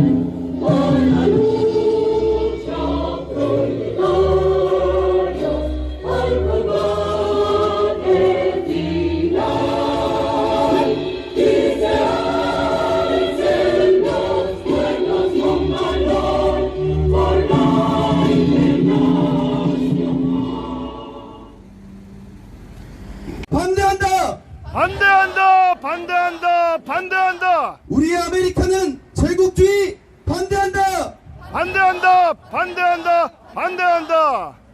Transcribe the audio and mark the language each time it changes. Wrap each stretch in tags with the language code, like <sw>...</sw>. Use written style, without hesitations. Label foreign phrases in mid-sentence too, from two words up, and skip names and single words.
<es>Por la lucha proletarios, al combate final. Y se alcen los pueblos con valor por la</es> <ko>반대한다. 반대한다. 반대한다. 반대한다. 우리 아메리카는 제국주의 반대한다. 반대한다. 반대한다. 반대한다.</ko>